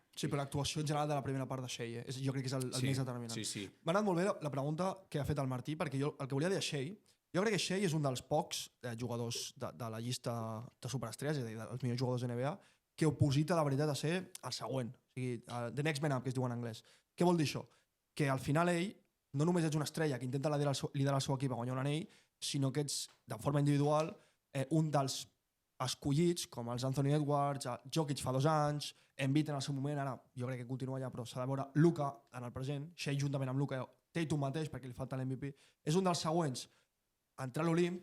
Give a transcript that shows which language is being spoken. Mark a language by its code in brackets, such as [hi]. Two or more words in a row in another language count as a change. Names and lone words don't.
[ca] Sí, però l'actuació en general de la primera part de Shea, jo crec que és el més determinant. Sí. M'ha anat molt bé la pregunta que ha fet el Martí, perquè jo el que volia dir a Shea, jo crec que Shea és un dels pocs jugadors de la llista de superestrelles, és a dir, dels millors jugadors de NBA, que oposita la veritat a ser el següent. O sigui, [en] the next man up, [ca] que es diu en anglès. Què vol dir això? Que al final ell no només ets una estrella que intenta liderar el seu equip a guanyar un anell, sinó que ets, de forma individual, un dels escollits, com els Anthony Edwards, Jokic fa 2 anys, Embiid en el seu moment, ara jo crec que continua allà, però s'ha de veure Luka en el present, Shea juntament amb Luka, Tatum mateix, perquè li falta l'MVP, és un dels següents a entrar a l'Olimp.